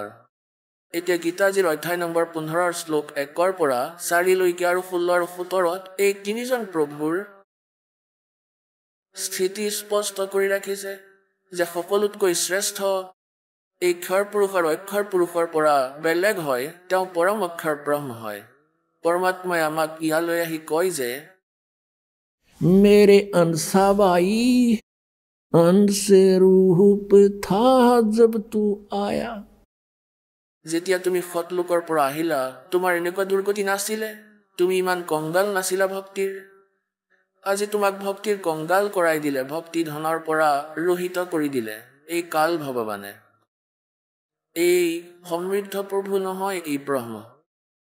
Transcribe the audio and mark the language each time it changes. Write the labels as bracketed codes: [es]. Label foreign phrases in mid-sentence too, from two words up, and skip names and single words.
[as] এতিয়া গীতাজীৰ অধ্যায় নম্বৰ 15 শ্লোক 1 পৰা 4লৈকে আৰু 16 আৰু 17ত এই 3জন প্ৰভুৰ স্থিতি স্পষ্ট কৰি ৰাখিছে যে সকলোতকৈ শ্ৰেষ্ঠ এই ক্ষৰ পুৰুষ আৰু অক্ষৰ পুৰুষৰ পৰা বেলেগ হয়, তেওঁ পৰম অক্ষৰ ব্ৰহ্ম হয়। পৰমাত্মাই আমাক ইয়ালৈ আহি কয় যে [hi] मेरे अंसाबाई अंश रूप था जब तू आया। [as] যেতিয়া তুমি সৎলোকৰ পৰা আহিলা, তোমাৰ এনেকুৱা দুৰ্গতি নাছিলে, তুমি ইমান কংগাল নাছিলা ভক্তিৰ। আজি তোমাক ভক্তিৰ কংগাল কৰাই দিলে, ভক্তি ধনৰ পৰা ৰহিত কৰি দিলে এই কাল ভগৱানে। এই সমৃদ্ধ প্ৰভু নহয়, এই ব্ৰহ্ম।